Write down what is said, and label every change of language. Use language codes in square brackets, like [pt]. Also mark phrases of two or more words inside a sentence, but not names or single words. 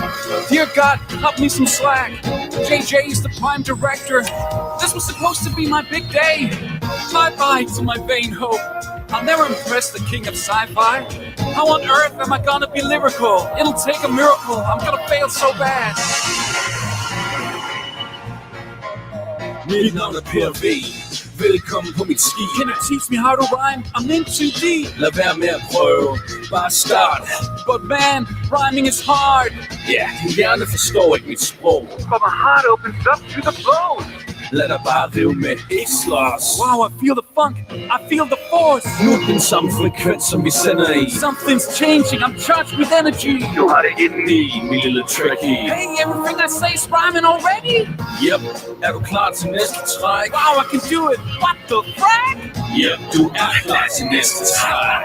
[en] Dear God, cut me some slack. JJ is the prime director. This was supposed to be my big day. Bye-bye to my vain hope. I'll never impress the king of sci-fi. How on earth am I gonna be lyrical? It'll take a miracle. I'm gonna fail so bad. [da] Mit navn er PV. Velkommen på mit ski. [en] Can you teach me how to rhyme? I'm in too deep. [da] Lad være med at prøve. Bare start. [en] But man, rhyming is hard. [da] Ja, din hjerne forstår ikke mit sprog. [en] But my heart opens up to the flow. [da] Lad dig bare rive med. Ikke slås. [en] Wow, I feel the funk. I feel the force. [da] Nu er den samme frekvens, som vi sender i. [en] Something's changing. I'm charged with energy. [da] Du har det indeni, min lille tricky. [en] Hey, everything I say's rhyming already. [da] Yep, er du klar til næste træk? [en] Wow, I can do it. What the frack? [da] Yep, du er klar til næste træk.